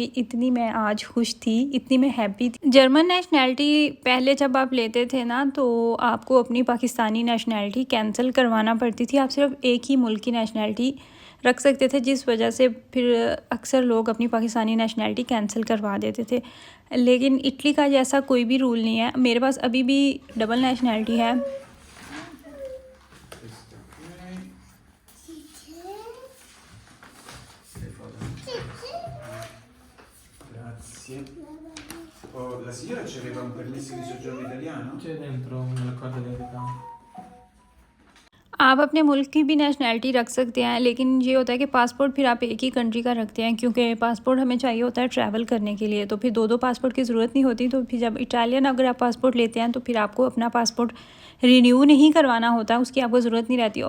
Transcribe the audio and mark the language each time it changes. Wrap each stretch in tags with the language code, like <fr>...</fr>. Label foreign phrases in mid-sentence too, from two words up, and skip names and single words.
<hi>इतनी मैं आज खुश थी, इतनी मैं हैप्पी थी।</hi> <en>German nationality</en> <hi>पहले जब आप लेते थे ना, तो आपको अपनी पाकिस्तानी</hi> <en>nationality cancel</en> <hi>करवाना पड़ती थी। आप सिर्फ एक ही मुल्क की नेशनैलिटी रख सकते थे, जिस वजह से फिर अक्सर लोग अपनी पाकिस्तानी</hi> <en>nationality cancel</en> <hi>करवा देते थे। लेकिन इटली का जैसा कोई भी रूल नहीं है। मेरे पास अभी भी</hi> <en>double nationality</en> <hi>है।</hi> <it>Grazie. Oh, la signora aveva un permesso di soggiorno italiano? C'è dentro nell'accordo di ricambio.</it> <hi>आप अपने मुल्क की भी नेशनैलिटी रख सकते हैं, लेकिन ये होता है कि पासपोर्ट फिर आप एक ही कंट्री का रखते हैं, क्योंकि पासपोर्ट हमें चाहिए होता है ट्रैवल करने के लिए। तो फिर 2 पासपोर्ट की ज़रूरत नहीं होती। तो फिर जब इटालियन अगर आप पासपोर्ट लेते हैं तो फिर आपको अपना</hi> <en>passport renew</en> <hi>नहीं करवाना होता, उसकी आपको ज़रूरत नहीं रहती।</hi>